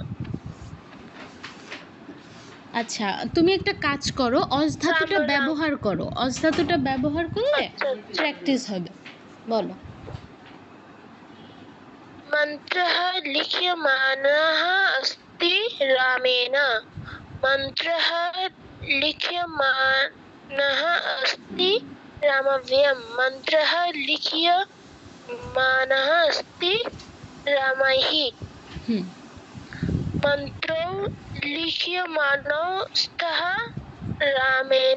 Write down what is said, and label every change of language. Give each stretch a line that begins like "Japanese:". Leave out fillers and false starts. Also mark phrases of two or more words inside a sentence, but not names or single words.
Bangla: আচ্ছা, তুমি একটা কাজ করো, অজ ধাতুটা ব্যবহার করো, অজ ধাতুটা ব্যবহার করলে প্র্যাকটিস হবে। বলো।
Sanskrit: মন্ত্রঃ লিখ্যমানঃ अस्ति রামেণ। মন্ত্রঃ লিখ্যমানঃ अस्ति রামভ্যম। মন্ত্রঃ লিখ্যমানঃ अस्ति রামাইঃ। মন্ত্রৌ লিখ্যমানৌ স্তঃ রামেণ।